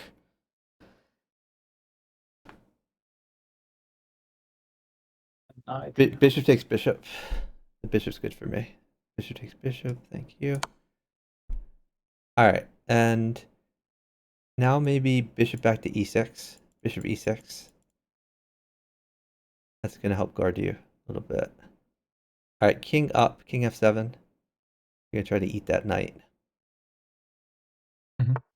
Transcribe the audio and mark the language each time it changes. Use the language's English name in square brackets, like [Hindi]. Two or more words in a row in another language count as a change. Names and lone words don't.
[English] Bishop takes bishop. The bishop's good for me. Bishop takes bishop. Thank you. All right, and now maybe bishop back to e6. Bishop e6. That's gonna help guard you a little bit. All right, king up, king f7. You're gonna try to eat that knight. Mhm.